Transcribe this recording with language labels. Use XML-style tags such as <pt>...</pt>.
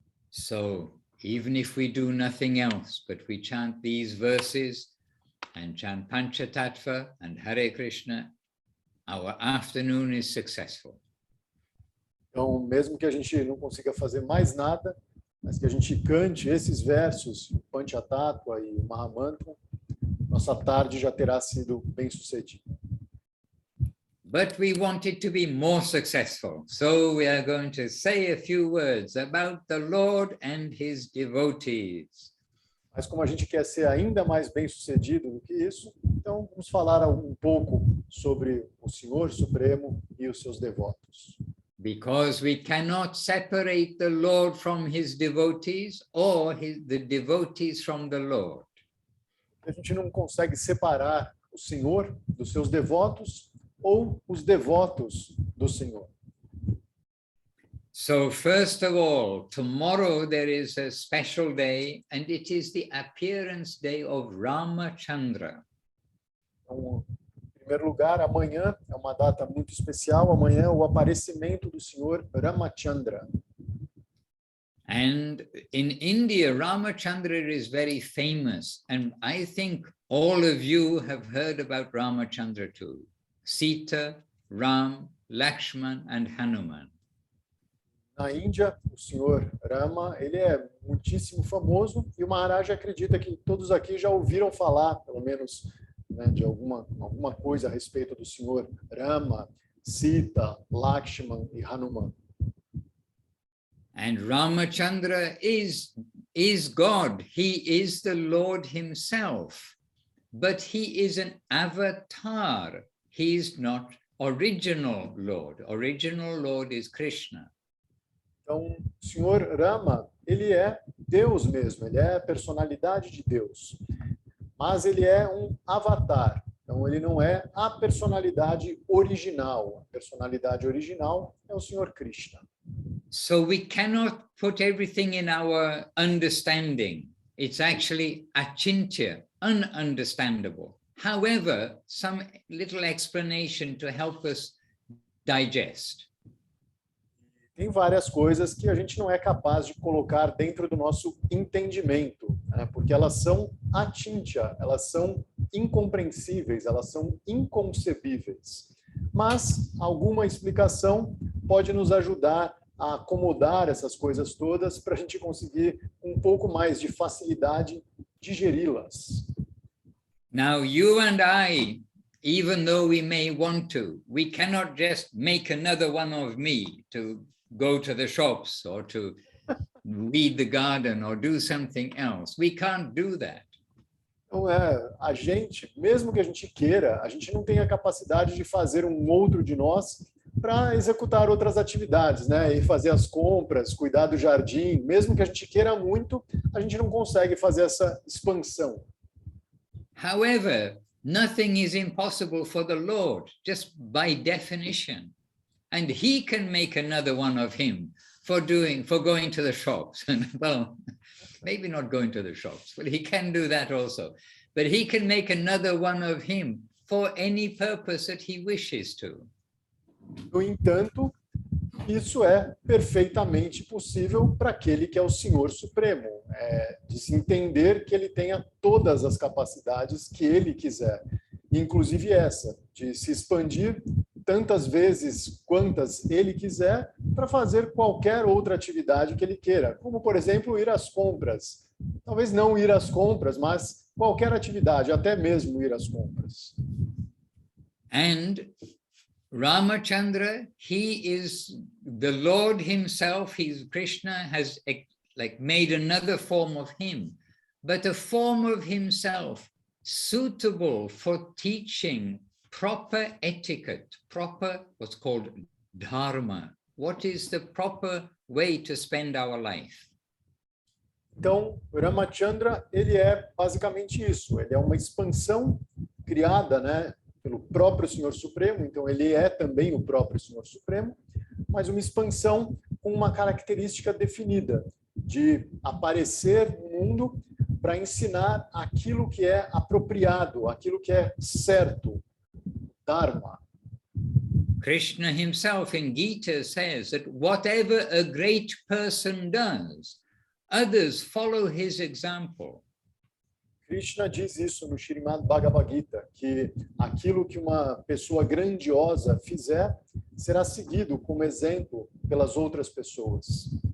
<en>So even if we do nothing else but we chant these verses and chant Panchatattva and Hare Krishna, our afternoon is successful.</en> <pt>Então, mesmo que a gente não consiga fazer mais nada, mas que a gente cante esses versos, o Panchatattva e o Mahamantra, nossa tarde já terá sido bem sucedida.</pt> <en>But we want it to be more successful. So we are going to say a few words about the Lord and his devotees.</en> <pt>Mas como a gente quer ser ainda mais bem-sucedido do que isso, então vamos falar um pouco sobre o Senhor Supremo e os seus devotos.</pt> <en>Because we cannot separate the Lord from his devotees or the devotees from the Lord.</en> <pt>A gente não consegue separar o Senhor dos seus devotos ou os devotos do Senhor.</pt> <en>So first of all, tomorrow there is a special day and it is the appearance day of Ramachandra.</en> <pt>Então, em primeiro lugar, amanhã é uma data muito especial, amanhã é o aparecimento do Senhor Ramachandra.</pt> <en>And in India, Ramachandra is very famous, and I think all of you have heard about Ramachandra too. Sita, Ram, Lakshman, and Hanuman.</en> <pt>Na Índia, o Senhor Rama, ele é muitíssimo famoso e o Maharaj acredita que todos aqui já ouviram falar, pelo menos, né, de alguma coisa a respeito do Senhor Rama, Sita, Lakshman e Hanuman.</pt> <en>And Ramachandra is God. He is the Lord himself, but he is an avatar. He is not original Lord. Original Lord is Krishna.</en> <pt>Então, o Senhor Rama, ele é Deus mesmo, ele é a personalidade de Deus. Mas ele é um avatar. Então, ele não é a personalidade original. A personalidade original é o Senhor Krishna.</pt> <en>So we cannot put everything in our understanding. It's actually achintya, ununderstandable. However, some little explanation to help us digest.</en> <pt>Tem várias coisas que a gente não é capaz de colocar dentro do nosso entendimento, né? Porque elas são atintya, elas são incompreensíveis, elas são inconcebíveis. Mas alguma explicação pode nos ajudar a acomodar essas coisas todas para a gente conseguir um pouco mais de facilidade digeri-las.</pt> <en>Now you and I, even though we may want to, we cannot just make another one of me to go to the shops or to weed the garden or do something else. We can't do that.</en> <pt>Então, a gente, mesmo que a gente queira, a gente não tem a capacidade de fazer um outro de nós para executar outras atividades, né? E fazer as compras, cuidar do jardim. Mesmo que a gente queira muito, a gente não consegue fazer essa expansão.</pt> <en>However, nothing is impossible for the Lord, just by definition. And he can make another one of him for going to the shops. Well, maybe not going to the shops, but he can do that also. But he can make another one of him for any purpose that he wishes to.</en> <pt>No entanto, isso é perfeitamente possível para aquele que é o Senhor Supremo, de se entender que ele tenha todas as capacidades que ele quiser, inclusive essa, de se expandir tantas vezes quantas ele quiser para fazer qualquer outra atividade que ele queira, como, por exemplo, ir às compras. Talvez não ir às compras, mas qualquer atividade, até mesmo ir às compras.</pt> <en>And Ramachandra, he is the Lord himself. Krishna has made another form of him, but a form of himself suitable for teaching proper etiquette, proper what's called dharma. What is the proper way to spend our life?</en> <pt>Então, Ramachandra, ele é basicamente isso. Ele é uma expansão criada, né, pelo próprio Senhor Supremo, então ele é também o próprio Senhor Supremo, mas uma expansão com uma característica definida, de aparecer no mundo para ensinar aquilo que é apropriado, aquilo que é certo, Dharma.</pt> <en>Krishna himself in Gita says that whatever a great person does, others follow his example.</en> <pt>Krishna diz isso no Srimad Bhagavad Gita, que aquilo que uma pessoa grandiosa fizer será seguido como exemplo pelas outras pessoas.</pt>